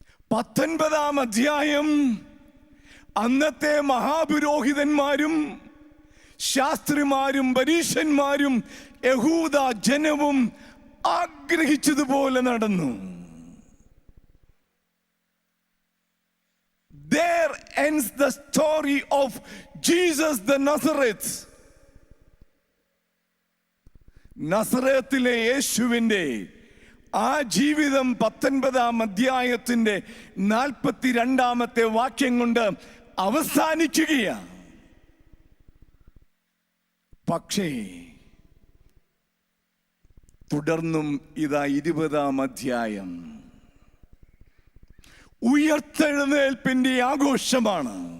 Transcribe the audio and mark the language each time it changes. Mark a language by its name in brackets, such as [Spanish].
[Malayalam] 19-ാം അധ്യായം അന്നത്തെ മഹാപുരോഹിതന്മാരും ശാസ്ത്രിമാരും പരീശന്മാരും യഹൂദ ജനവും ആഗ്രഹിച്ചതുപോലെ നടന്നു. [English] There ends the story of Jesus the Nazareth. [Malayalam] നസറേത്തിലെ യേശുവിന്റെ ആ ജീവിതം 19-ാം അധ്യായത്തിന്റെ 42-ാമത്തെ വാക്യം കൊണ്ട് അവസാനിക്കുകയാണ്. പക്ഷേ തുടർന്നും ഇതാ 20-ാം അധ്യായം ഉയർത്തെഴുന്നേൽപ്പിന്റെ ആഘോഷമാണ്.